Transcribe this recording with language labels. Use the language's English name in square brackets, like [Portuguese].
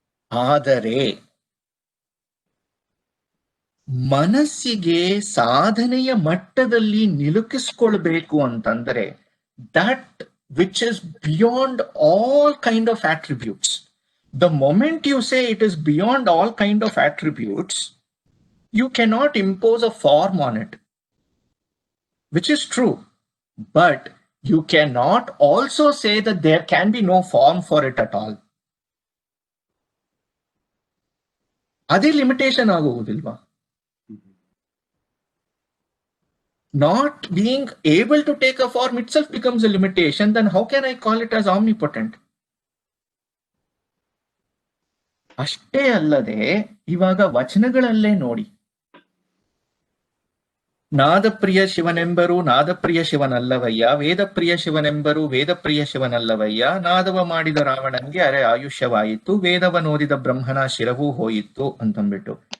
[Kannada] ಆದರೆ ಮನಸ್ಸಿಗೆ ಸಾಧನೆಯ ಮಟ್ಟದಲ್ಲಿ ನಿಲುಕಿಸ್ಕೊಳ್ಬೇಕು ಅಂತಂದ್ರೆ [English] That which is beyond all kind of attributes. The moment you say it is beyond all kind of attributes, you cannot impose a form on it, which is true, but you cannot also say that there can be no form for it at all. [Kannada] ಅದೇ limitation ಆಗುವುದಿಲ್ವಾ? [English] Not being able to take a form itself becomes a limitation. Then how can I call it as omnipotent? [Kannada] ಅಷ್ಟೇ ಅಲ್ಲದೆ ಇವಾಗ ವಚನಗಳಲ್ಲೇ ನೋಡಿ, ನಾದಪ್ರಿಯ ಶಿವನೆಂಬರು ನಾದಪ್ರಿಯ ಶಿವನಲ್ಲವಯ್ಯ, ವೇದಪ್ರಿಯ ಶಿವನೆಂಬರು ವೇದಪ್ರಿಯ ಶಿವನಲ್ಲವಯ್ಯ, ನಾದವ ಮಾಡಿದ ರಾವಣನ್ಗೆ ಅರೆ ಆಯುಷ್ಯವಾಯಿತು, ವೇದವನೋದಿದ ಬ್ರಹ್ಮನ ಶಿರವೂ ಹೋಯಿತು ಅಂತಂದ್ಬಿಟ್ಟು.